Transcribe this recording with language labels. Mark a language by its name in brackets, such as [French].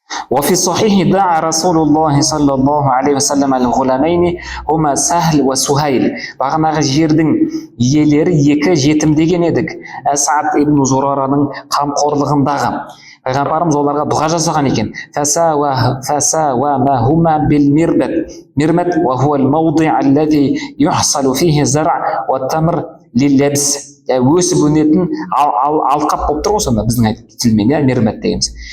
[Arabic] وفي الصحيح دعا رسول الله صلى الله عليه وسلم الغلامين هما سهل وسهيل. [Kazakh] Бағанағы жердің иелері екі жетім деген едік. Асад ибн Зурараның қамқорлығындағы. Пайғамбарымыз оларға дұға жасаған екен. [Arabic] فساومهما بالمربد. مربد وهو الموضع الذي يحصل فيه الزرع والتمر لللبس. [Kazakh] Өсіп өнетін алқап болып тұр ғой, сонда біздің тілмен мермет дейміз.